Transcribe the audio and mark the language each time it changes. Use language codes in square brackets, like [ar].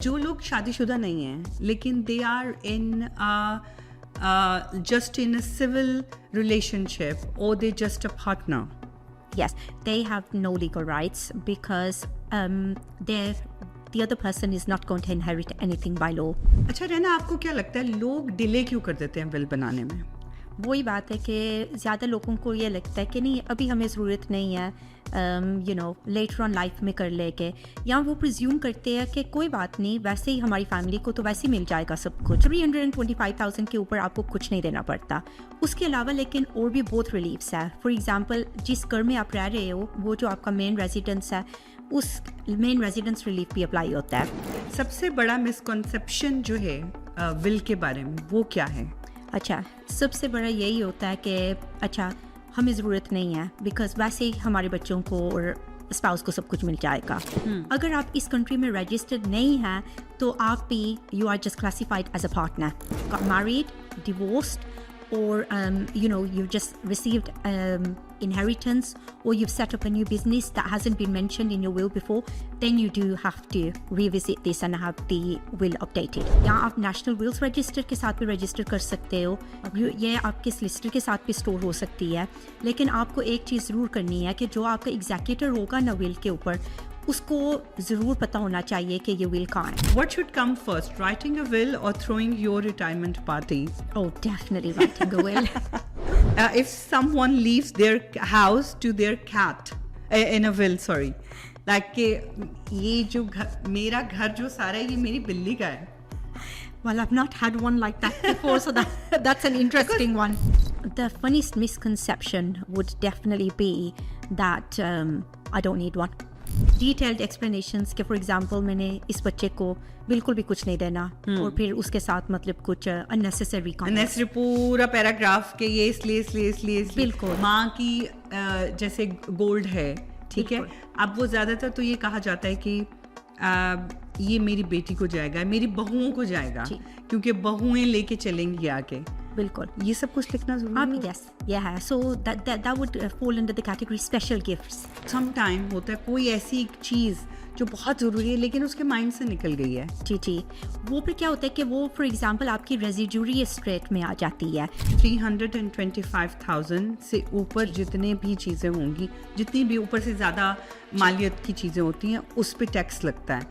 [hi] जो लोग शादीशुदा नहीं हैं लेकिन [en] They are in just in a civil relationship or they just a partner. Yes, they have no legal rights because the other person is not going to inherit anything by law. [hi] अच्छा रैना, आपको क्या लगता है लोग delay क्यों कर देते हैं विल बनाने में? वही बात है कि ज़्यादा लोगों को ये लगता है कि नहीं अभी हमें ज़रूरत नहीं है, लेटर ऑन लाइफ में कर ले के, या वो प्रिज्यूम करते हैं कि कोई बात नहीं, वैसे ही हमारी फैमिली को तो वैसे ही मिल जाएगा सब कुछ. 325,000 के ऊपर आपको कुछ नहीं देना पड़ता. उसके अलावा लेकिन और भी बहुत रिलीफ्स है. फॉर एग्जांपल जिस घर में आप रह रहे हो वो जो आपका मेन रेजिडेंस है उस मेन रेजिडेंस रिलीफ भी अप्लाई होता है. सबसे बड़ा मिसकॉन्सेप्शन जो है विल के बारे में वो क्या है? अच्छा, सबसे बड़ा यही होता है कि अच्छा हमें ज़रूरत नहीं है बिकॉज वैसे ही हमारे बच्चों को और स्पाउस को सब कुछ मिल जाएगा. अगर आप इस कंट्री में रजिस्टर्ड नहीं हैं तो आप भी you are just classified as a partner, got married, divorced, or you've just received inheritance, or you've set up a new business that hasn't been mentioned in your will before, then you do have to revisit this and have the will updated. या आप national wills register के साथ भी register कर सकते हो. ये आपके solicitor के साथ भी store हो सकती है. लेकिन आपको एक चीज़ ज़रूर करनी है कि जो आपका executor होगा ना will के ऊपर, उसको ज़रूर पता होना चाहिए कि ये will कहाँ है. [en] What should come first, writing a will or throwing your retirement party? Oh, definitely writing a will. If someone leaves their house to their cat in a will, sorry, like [hi] कि ये जो मेरा घर जो सारा है ये मेरी बिल्ली का है. [en] Well, I've not had one like that before, so that's an interesting one. The funniest misconception would definitely be that I don't need one. [hi] Detailed explanations कि for example मैंने इस बच्चे को बिल्कुल भी कुछ नहीं देना और फिर उसके साथ मतलब कुछ unnecessary पूरा पैराग्राफ के ये इसलिए बिल्कुल. माँ की जैसे गोल्ड है, ठीक है, अब वो ज़्यादातर तो ये कहा जाता है कि ये मेरी बेटी को जाएगा, मेरी बहुओं को जाएगा, क्योंकि बहुएं लेके चलेंगी आगे. बिल्कुल, ये सब कुछ लिखना जरूरी है. [en] Yes, yeah, so that would fall under the category special gifts. [hi] Sometime होता है कोई ऐसी चीज़ जो बहुत ज़रूरी है लेकिन उसके माइंड से निकल गई है. जी, वो फिर क्या होता है कि वो फॉर एग्जांपल आपकी रेजिड्यूरी एस्टेट में आ जाती है. 325,000 से ऊपर जितने भी चीज़ें होंगी, जितनी भी ऊपर से ज़्यादा मालियत की चीज़ें होती हैं उस पे टैक्स लगता है.